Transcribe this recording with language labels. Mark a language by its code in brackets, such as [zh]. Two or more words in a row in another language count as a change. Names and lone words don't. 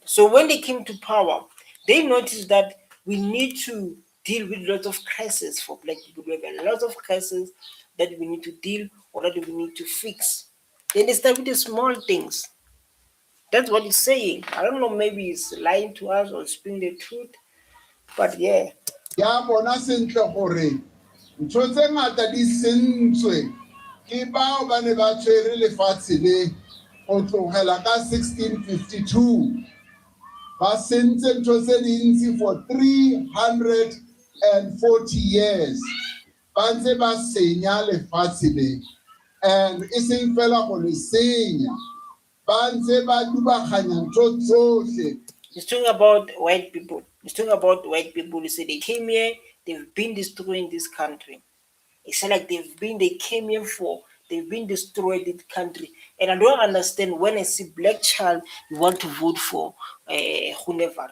[en] So when they came to power, they noticed that we need to deal with lots of crises for black people. We have a lot of crises that we need to deal or that we need to fix. Then they start with the small things. That's what he's saying. I don't know, maybe he's lying to us or speaking the truth, but yeah. [st] Ya bona sentle gore ntho tse ngata di sentswe ke bao ba ne ba tshwere lefatshe le go tlogela ka 1652 ba sentse ntho tse dintsi [en] for 300 and 40 years [st] ba ntse ba senya lefatshe le, and e seng fela go le senya, ba ntse ba dubaganya ntho tsohle. [en] He's talking about white people. He's talking about white people. He said they came here, they've been destroying this country. He said like they came here for, they've been destroying this country. And I don't understand when I see black child, you want to vote for whoever.